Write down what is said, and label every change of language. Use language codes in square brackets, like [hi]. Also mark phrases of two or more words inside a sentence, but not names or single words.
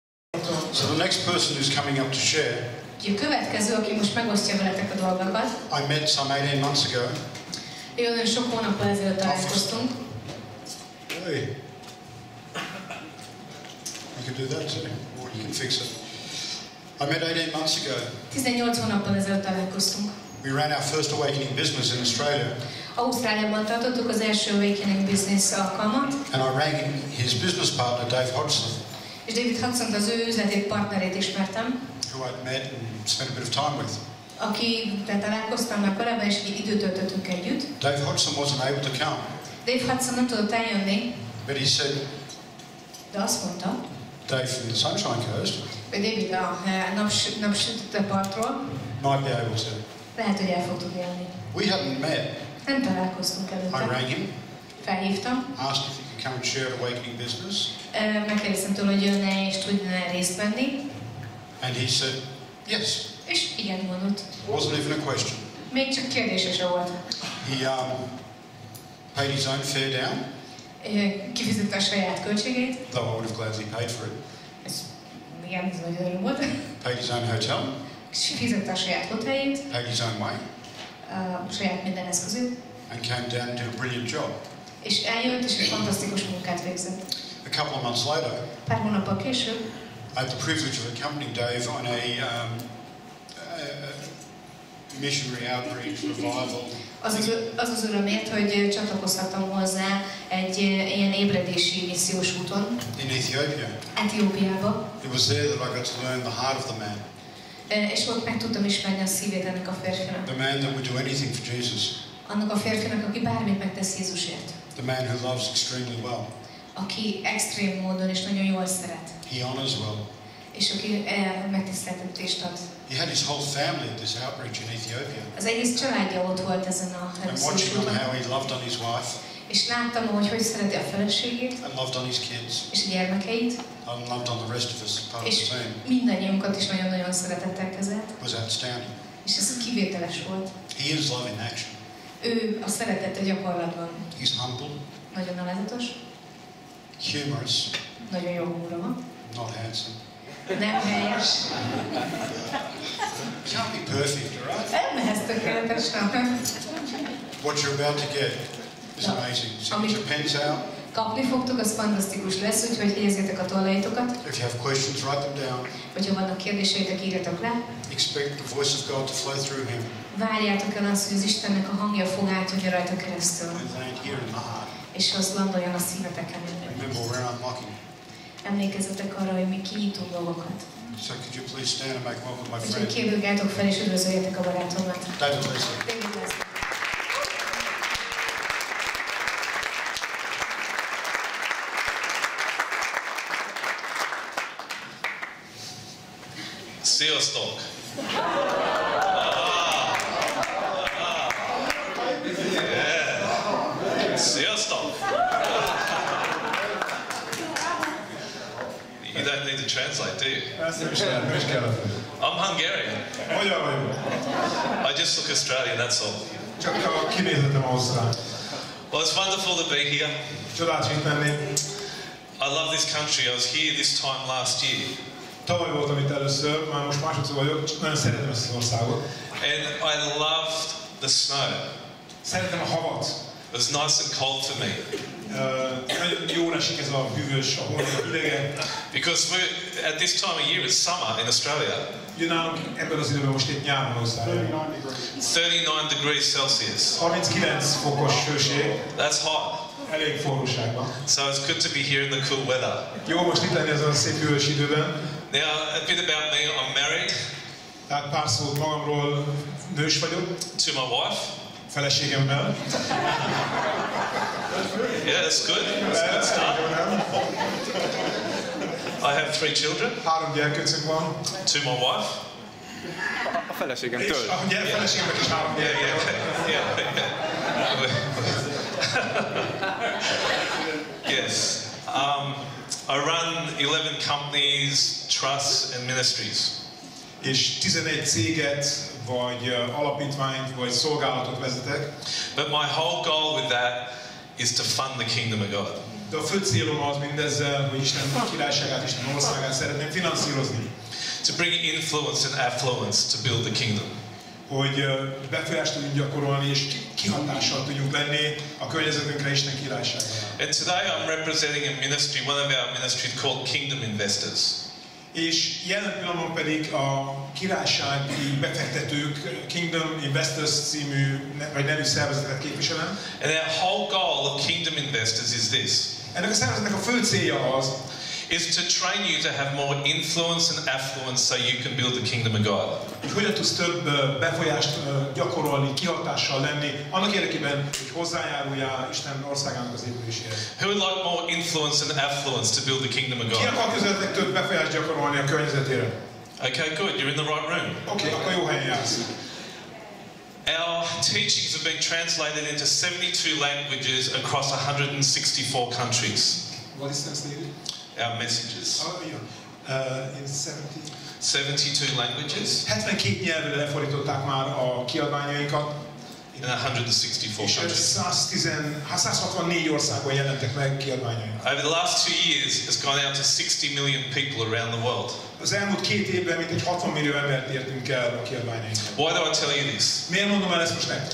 [en] So the next person who's coming up to share, [hu] a következő, aki most megosztja veletek a dolgokat. [en] I met some 18 months ago. [hu] Nagyon sok hónappal ezelőtt találkoztunk. [en] Hey. You can do that too, or you can fix it. I met 18 months ago. [hu] 18 hónappal ezelőtt találkoztunk. [en] We ran our first Awakening Business in Australia. [hu] Ausztráliában tartottuk az első Awakening Business alkalmat. [en] And I rang his business partner, Dave Hodgson. [hu] És David Hodgson az ő üzleti partnerét ismertem. [en] Who I'd met and spent a bit of time with. [hu] Akivel találkoztam már korábban, és egy időt töltöttünk együtt. [en] Dave Hodgson wasn't able to come. [hu] Dave Hodgson nem tudott eljönni. [en] But he said, [hu] de azt mondta, [en] Dave from the Sunshine Coast, [hu] hogy David a napsütött partról, [en] might be able to. [hu] lehet, hogy el fog tudni jönni. [en] We hadn't met. [hu] Nem találkoztunk előtte. [en] I rang him. [hu] Felhívtam. [en] Asked if he could come and share at Awakening Business. [hu] Megkérdeztem tőle, hogy jönne és tudna részt venni. [en] And he said, yes. [hu] És igen mondott. [en] It wasn't even a question. [hu] Még csak kérdése sem volt. [en] He paid his own fare down. [hu] Kifizette a saját költségeit. [en] Though I would have gladly paid for it. [hu] Igen, ez nagyon öröm volt. [en] Paid his own hotel. [hu] És fizette a saját hoteljét. [en] Paid his own way. [hu] Saját minden eszközét. [en] And came down and did a brilliant job. [hu] És eljött, és egy fantasztikus munkát végzett. [en] A couple of months later, [hu] pár hónappal később, [en] I had the privilege of accompanying Dave on a missionary outreach revival. [hu] Az örömért, hogy csatlakozhattam hozzá egy ilyen ébredési missziós úton. [en] In Ethiopia. [hu] Etiópiába. [en] It was there that I got to learn the heart of the man. [hu] És ott meg tudtam ismerni a szívét ennek a férfinak. [en] The man that would do anything for Jesus. [hu] Annak a férfinak, aki bármit megtesz Jézusért. [en] The man who loves extremely well. [hu] Aki extrém módon és nagyon jól szeret. [en] He honors well. [hu] És aki megtiszteltetést ad. [en] He had his whole family at this outreach in Ethiopia. [hu] Az egész családja ott volt ezen a missziós úton. [en] How he loved on his wife. [hu] És láttam, hogy szereti a feleségét. [en] And loved on his kids. [hu] És a gyermekeit. [en] And loved on the rest of us, part of the team. [hu] Mindannyiunkat is nagyon-nagyon szeretettel kezelt. [en] Was outstanding. [hu] És ez kivételes volt. [en] He is love in action. [hu] Ő a szeretet a gyakorlatban. [en] He's humble. [hu] Nagyon alázatos. [en] Humorous. [hu] Nagyon jó humora van. [en] Not handsome. [hu] Nem helyes. [en] Can't be perfect, alright? [hu] Nem ez tökéletes, nem. [en] What you're about to get is amazing. So get your pens out. [hu] Kapni fogtok, az fantasztikus lesz, úgyhogy jegyezzétek a tollaitokat. [en] If you have questions, write them down. [hu] Hogyha vannak kérdéseitek, írjatok le. [en] Expect the voice of God to flow through him. [hu] Várjátok el azt, hogy az Istennek a hangja fog átjönni rajta keresztül. [en] And land here in the heart. [hu] És az landoljon a szíveteken. [en] Remember, we're unlocking. [hu] Emlékezzetek arra, hogy mi kinyitunk dolgokat. [en] So could you please stand and make welcome my friend? [hu] Úgyhogy kérdőgáltok fel és üdvözöljetek a barátomat. [en] David Leslie. [hu] David Leslie. Sziasztok! Sziasztok! [en] You don't need to translate, do you? I'm Hungarian. I just look Australian, that's all. Well, it's wonderful to be here. I love this country. I was here this time last year. [hu] Tavaly voltam itt először, már most másodszor vagyok, nagyon szeretem ezt az országot. [en] And I loved the snow. [hu] Szeretem a havat. [en] It was nice and cold for me. [hu] Nagyon jól esik ez a hűvös, a hónap idegen. [en] Because at this time of year it's summer in Australia. [hu] Nálunk ebben az időben most itt nyáron Ausztráliában. [en] 39 degrees Celsius. [hu] 39 fokos hőség. [en] That's hot. [hu] Elég forróságban. [en] So it's good to be here in the cool weather. [hu] Jó most itt lenni ezen a szép hűvös időben. [en] Now, a bit about me. I'm married. [hu] Tehát pár szót magamról, nős vagyok. [en] To my wife. [hu] Feleségemmel. [en] Yeah, that's good. That's a good start. I have 3 children. [hu] 3 gyerkőcünk van. [en] To my wife. [hu] A feleségemtől. A feleségemnek is 3 gyerkőcünk. [en] Yes. I run 11 companies, trusts and ministries. [hu] És 11 céget, vagy alapítványt, vagy szolgálatot vezetek. [en] But my whole goal with that is to fund the kingdom of God. [hu] De a fő célom az mindezzel, hogy Isten királyságát, Isten országát szeretném finanszírozni. [en] To bring influence and affluence to build the kingdom. [hu] Hogy befolyást tudjunk gyakorolni és kihatással tudjunk lenni a környezetünkre Isten királyságára. [en] And today I'm representing a ministry, one of our ministries called Kingdom Investors. [hu] És jelen pillanatban pedig a királysági befektetők Kingdom Investors című vagy nevű szervezetet képviselem. [en] And our whole goal of Kingdom Investors is this. [hu] Ennek a szervezetnek a fő célja az, [en] is to train you to have more influence and affluence so you can build the kingdom of God. [hu] Hogy hogyan tudsz több befolyást gyakorolni, kihatással lenni, annak érdekében, hogy hozzájáruljál Isten országának az épüléséhez. [en] Who would like more influence and affluence to build the kingdom of God? [hu] Ki akar közöttek több befolyást gyakorolni a környezetére? [en] Okay, good. You're in the right room. [hu] Okay, akkor jó helyen jársz. [en] Our teachings have been translated into 72 languages across 164 countries. What is translated? Our messages. In 72 languages. [hu] 72 nyelvre lefordították már a kiadványainkat. [en] In 164 countries. [hu] 164 országban jelentek meg kiadványaink. [en] Over the last 2 years, it's gone out to 60 million people around the world. [hu] Az elmúlt 2 évben mintegy 60 millió embert értünk el a kiadványainkkal. [en] Why do I tell you this? [hu] Miért mondom el ezt most nektek?